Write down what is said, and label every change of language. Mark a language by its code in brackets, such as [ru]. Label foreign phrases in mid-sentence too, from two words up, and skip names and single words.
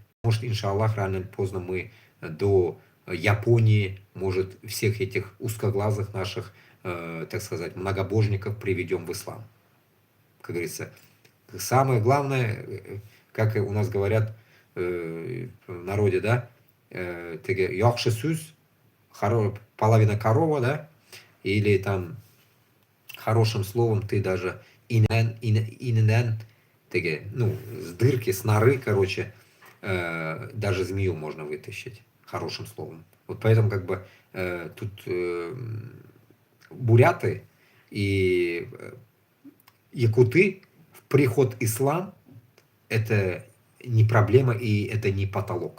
[ru] Может, иншаллах, рано или поздно мы до Японии, может, всех этих узкоглазых наших, так сказать, многобожников приведем в ислам. Как говорится, самое главное, как у нас говорят в народе, [tt] да, яхшы сүз, [ru] половина корова, да, или там хорошим словом ты даже инен, ну, с дырки, с норы, короче, даже змею можно вытащить хорошим словом. Вот поэтому как бы тут буряты и якуты в приход ислам это не проблема и это не потолок.